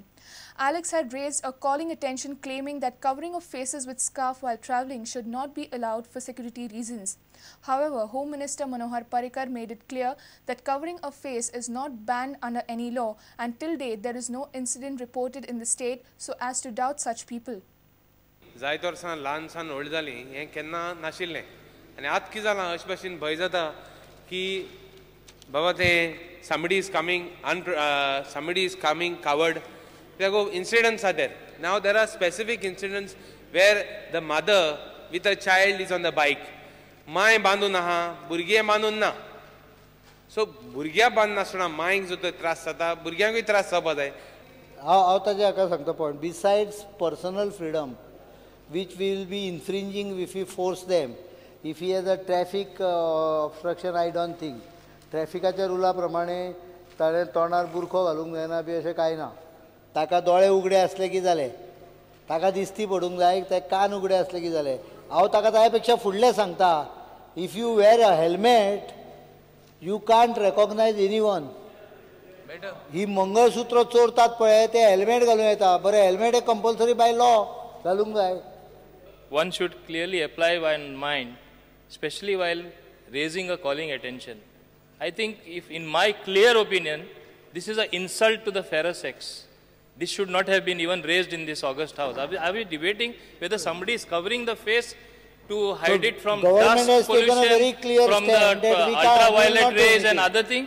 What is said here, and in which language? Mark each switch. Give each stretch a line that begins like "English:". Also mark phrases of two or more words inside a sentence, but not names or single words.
English: Alex had raised a calling attention claiming that covering of faces with scarf while travelling should not be allowed for security reasons. However, Home Minister Parrikar made it clear that covering a face is not banned under any law, and till date there is no incident reported in the state so as to doubt such people.
Konkani: जायत वर्सां ल्हान सान व्हड जाली हें केन्ना नाशिल्लें आनी आतां कितें जालां अशे भशेन भंय जाता की बाबा तें
English: somebody is coming covered. There go incidents are there. Now there are specific incidents where the mother with a child is on the bike.
Konkani: माय बांदून आहा भुरगें बांदून ना. So भुरग्यां बांदून नासतना मायक जो त्रास जाता भुरग्यांकूय त्रास जावपा जाय. हांव ताजें हाका सांगता पॉयंट.
English: Besides personal freedom, which will be infringing if we force them. If he has a traffic obstruction, I don't think.
Konkani: ट्रॅफिकाच्या रुला प्रमाणे ताणें तोंडार बुरखो घालूंक जायना बी अशें कांय ना. ताका दोळे उगडे असले की जालें. ताका दिसती पडूंक जाय ते कान उगडे असले की जालें. हांव ताका ताचे पेक्षा फुडलें सांगता.
English: If you wear a helmet you can't recognise any one.
Konkani: ही मंगळसूत्र चोरतात पळय ते हेल्मेट घालून येता. बरें हेल्मेट हे
English: compulsory by law
Konkani: घालूंक जाय.
English: One should clearly apply one mind, especially while raising a calling attention. I think if in my clear opinion, this is an insult to the fairer sex. This should not have been even raised in this August House. Are we debating whether somebody is covering the face to hide it from dust pollution, from the ultraviolet rays and other things?